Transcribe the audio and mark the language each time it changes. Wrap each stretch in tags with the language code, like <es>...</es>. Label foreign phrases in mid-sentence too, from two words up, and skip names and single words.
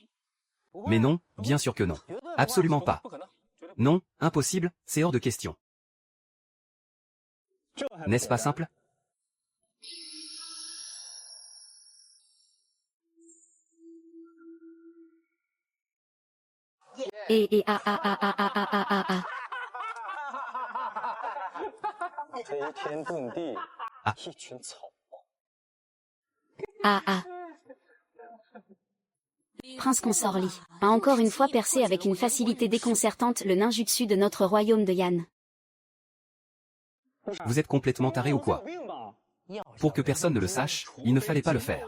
<fr>Mais non, bien sûr que non. Absolument pas. Non, impossible, c'est hors de question. N'est-ce pas simple? Et ah ah ah ah ah ah ah ah ah.</fr> <zh>飞天遁地，啊一群草包。</zh> <fr>Ah ah. Prince consort Li a encore une fois percé avec une facilité déconcertante le ninjutsu de notre royaume de Yan. Vous êtes complètement taré ou quoi? Pour que personne ne le sache, il ne fallait pas le faire.</fr>